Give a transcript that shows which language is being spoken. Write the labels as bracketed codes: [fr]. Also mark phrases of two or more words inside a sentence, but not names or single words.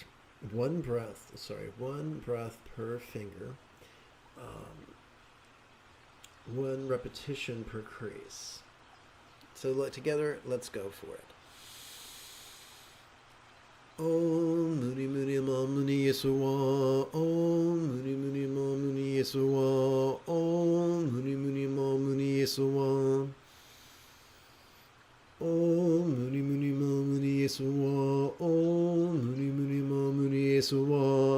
[en] One breath per finger, 1 repetition per crease. So together, let's go for it. [sa] Om Muni Muni Ma Muni Yesuwa. Om Muni Muni Ma Muni Yesuwa. Om Muni Muni Ma Muni Yesuwa. Om Muni Muni Ma Muni Yesuwa. Om Muni Muni Ma Muni Yesuwa.